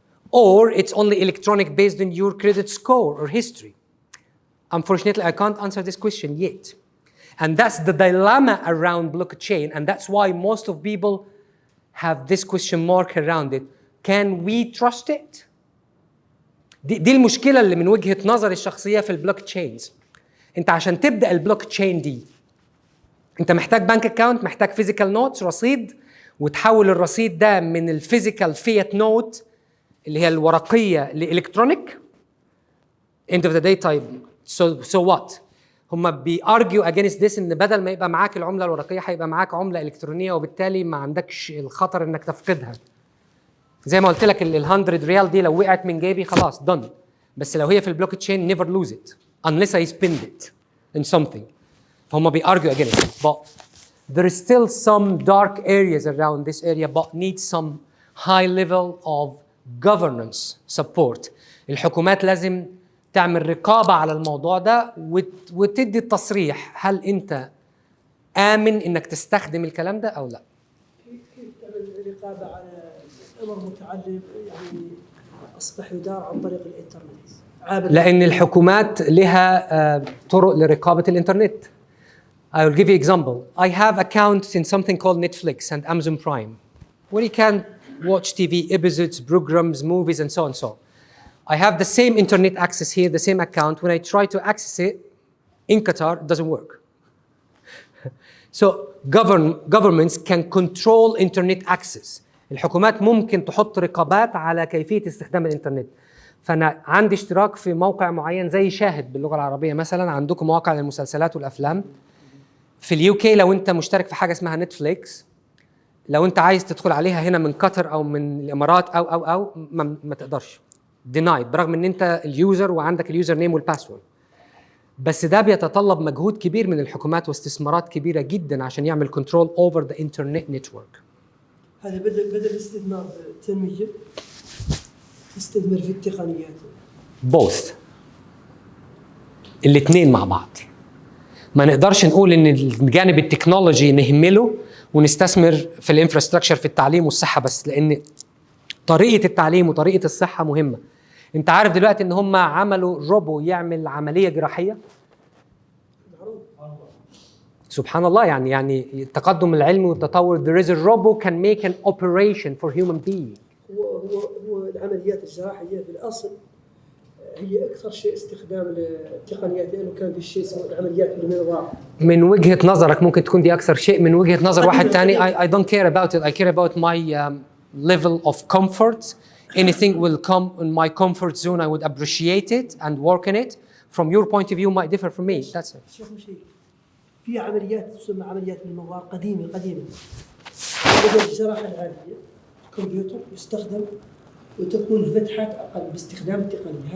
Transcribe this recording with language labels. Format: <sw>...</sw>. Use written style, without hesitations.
<en>Or it's only electronic based on your credit score or history? Unfortunately, I can't answer this question yet. And that's the dilemma around blockchain. And that's why most of people have this question mark around it. Can we trust it?</en> <ar>دي المشكلة اللي من وجهة نظري الشخصية في البلوك تشينز. انت عشان تبدأ البلوك تشين دي انت محتاج بانك اكاونت، محتاج فيزيكال نوتس، رصيد، وتحول الرصيد ده من الفيزيكال فيات نوت اللي هي الورقية لإلكترونيك.</ar> <en>end of the day</en> <ar>طيب</ar> <en>so what؟</en> <ar>هم بيارجيو</ar> <en>against this</en> <ar>ان بدل ما يبقى معاك العملة الورقية هيبقى معاك عملة إلكترونية وبالتالي ما عندكش الخطر انك تفقدها. زي ما قلت لك ال 100 ريال دي لو وقعت من جيبي خلاص done. بس لو هي في البلوك تشين</ar> <en>never lose it unless I spend it in something. فهم بيargue against it. But there is still some dark areas around this area but need some high level of governance support.</en> <ar>الحكومات لازم تعمل رقابة على الموضوع ده وتدي التصريح هل أنت آمن إنك تستخدم الكلام ده أو لا. كيف تعمل رقابة على أمر متعلم يعني أصبح يدار عن طريق الإنترنت؟ لأن الحكومات لها طرق لرقابة الإنترنت.</ar> <en>I will give you example. I have accounts in something called Netflix and Amazon Prime, where you can watch TV episodes, programs, movies, and so on and so on. I have the same internet access here, the same account. When I try to access it in Qatar, it doesn't work. So governments can control internet access.</en> <ar>الحكومات ممكن تحط رقابات على كيفية استخدام الإنترنت. فأنا عندي اشتراك في موقع معين زي شاهد باللغة العربية مثلا، عندكم مواقع للمسلسلات والأفلام. في اليو كي لو أنت مشترك في حاجة اسمها نتفليكس، لو أنت عايز تدخل عليها هنا من قطر أو من الإمارات أو ما تقدرش. denied برغم ان انت اليوزر وعندك اليوزر نيم والباسورد. بس ده بيتطلب مجهود كبير من الحكومات واستثمارات كبيره جدا عشان يعمل</ar> <en>Control over the internet network.</en> <ar>هذا بدل الاستثمار في التنميه تستثمر في التقنيات.</ar> <en>both.</en> <ar>الاثنين مع بعض. ما نقدرش نقول ان الجانب التكنولوجي نهمله ونستثمر في الانفراستراكشر في التعليم والصحه بس، لان طريقة التعليم وطريقة الصحة مهمة. انت عارف دلوقتي ان هم عملوا روبو يعمل عملية جراحية؟ سبحان الله. يعني التقدم العلمي والتطور.</ar> <en>there is a robo can make an operation for human being.</en> <ar>هو العمليات الجراحية في الأصل هي أكثر شيء استخدام التقنيات، لأنه كان في شيء اسمه العمليات بالمنظار. من وجهة نظرك ممكن تكون دي أكثر شيء، من وجهة نظر واحد تاني</ar> <en>I don't care about it. I care about my level of comfort. Anything will come in my comfort zone. I would appreciate it and work in it. From your point of view, might differ from me. That's it.</en> <ar>شوف شيء. في عمليات تسمى عمليات بالمنظار قديمة. بدل الجراحة العادية الكمبيوتر يستخدم وتكون الفتحات أقل باستخدام التقنية.</ar>